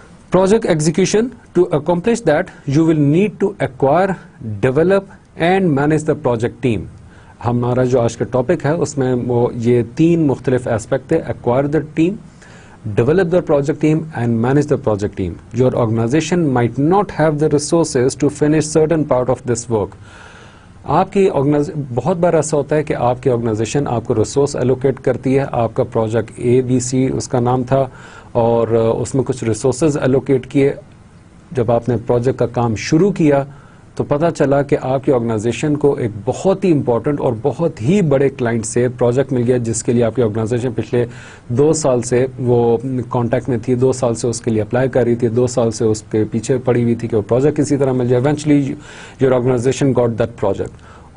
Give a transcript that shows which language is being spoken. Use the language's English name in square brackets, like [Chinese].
[English] Project execution, to accomplish that you will need to acquire, develop and manage the project team. [Urdu] ہمارا جو آج کا topic ہے اس میں وہ یہ 3 مختلف ایسپیکٹ ہے, [English] acquire the team, develop the project team [Urdu] and manage the project team. [English] Your organization might not have the resources to finish certain part of this work. [Urdu] آپ کی بہت بار ایسا ہوتا ہے کہ آپ کی آرگنائزیشن آپ کو ریسورس ایلوکیٹ کرتی ہے, آپ کا پروجیکٹ ABC اس کا نام تھا اور اس میں کچھ ریسورسز ایلوکیٹ کیے. جب آپ نے پروجیکٹ کا کام شروع کیا تو پتہ چلا کہ آپ کی آرگنائزیشن کو ایک بہت ہی امپورٹنٹ اور بہت ہی بڑے کلائنٹ سے پروجیکٹ مل گیا جس کے لیے آپ کی آرگنائزیشن پچھلے 2 سال سے وہ کانٹیکٹ میں تھی, 2 سال سے اس کے لیے اپلائی کر رہی تھی, 2 سال سے اس کے پیچھے پڑی ہوئی تھی کہ وہ پروجیکٹ کسی طرح مل جائے. [English] Eventually your organization got that project.